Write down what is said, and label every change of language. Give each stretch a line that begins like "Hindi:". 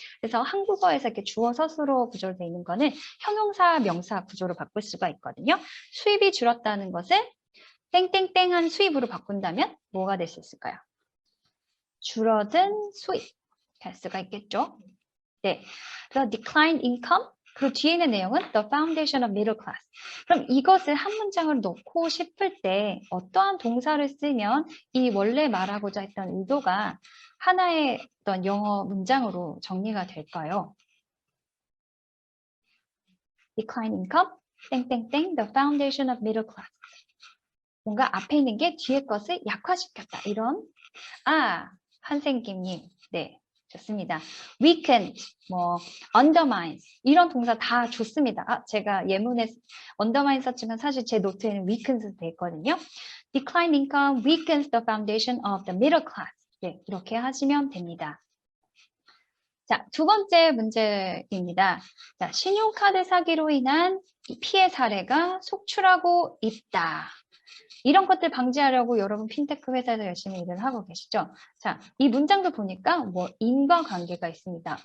Korean: 그래서 한국어에서 이렇게 주어 서술어 구조로 되어 있는 거는 형용사, 명사 구조로 바꿀 수가 있거든요. 수입이 줄었다는 것을 땡땡땡한 수입으로 바꾼다면 뭐가 될 수 있을까요? 줄어든 수입 할 수가 있겠죠. 네, 그래서
English: declined income
Korean: 그 뒤에 있는 내용은
English: the foundation of middle class.
Korean: 그럼 이것을 한 문장을 넣고 싶을 때 어떠한 동사를 쓰면 이 원래 말하고자 했던 의도가 하나의 어떤 영어 문장으로 정리가 될까요?
English: decline income,
Korean: 땡땡땡,
English: the foundation of middle class.
Korean: 뭔가 앞에 있는 게 뒤에 것을 약화시켰다. 이런 한생김님, 네. 좋습니다. weakened, 뭐 undermines 이런 동사 다 좋습니다. 제가 예문에 undermine 썼지만 사실 제 노트에는 weakens 돼 있거든요.
English: decline income weakens the foundation of the middle class.
Korean: 네, 이렇게 하시면 됩니다. 자, 두 번째 문제입니다. 자, 신용카드 사기로 인한 피해 사례가 속출하고 있다. 이런 것들 방지하려고 여러분 핀테크 회사에서 열심히 일을 하고 계시죠? 자, 이 문장도 보니까 뭐 인과관계가 있습니다.